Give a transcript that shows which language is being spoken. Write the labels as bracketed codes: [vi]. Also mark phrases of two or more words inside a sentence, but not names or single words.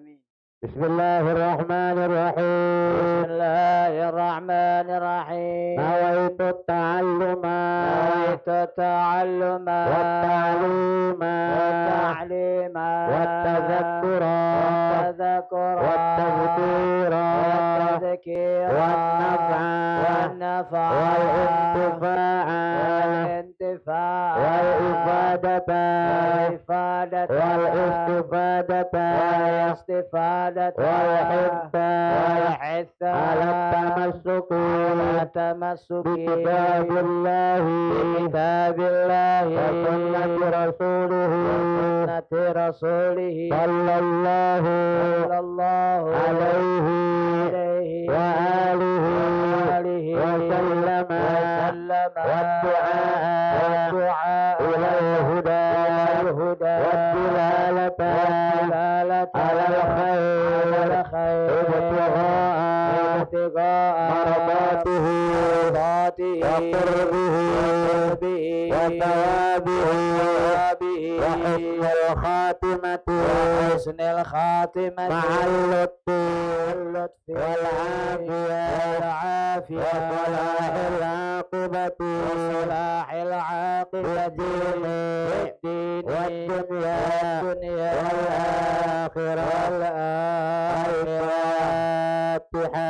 [ar] بسم الله الرحمن الرحيم. بسم الله الرحمن الرحيم. نويت التعلم والتعليم والتذكر والتذكير والنفع والانتفاع والإفادة والاستفادة والحث على التمسك بكتاب الله وسنة رسوله صلى الله عليه وآله وسلم والدعاء إلى الهدى والدلالة على الخير ابتغاء مرضاته وقربه وثوابه وحسن الخاتمة مع اللطف والعافية وصلاح العاقبة والدين والدنيا والآخرة الفاتحة.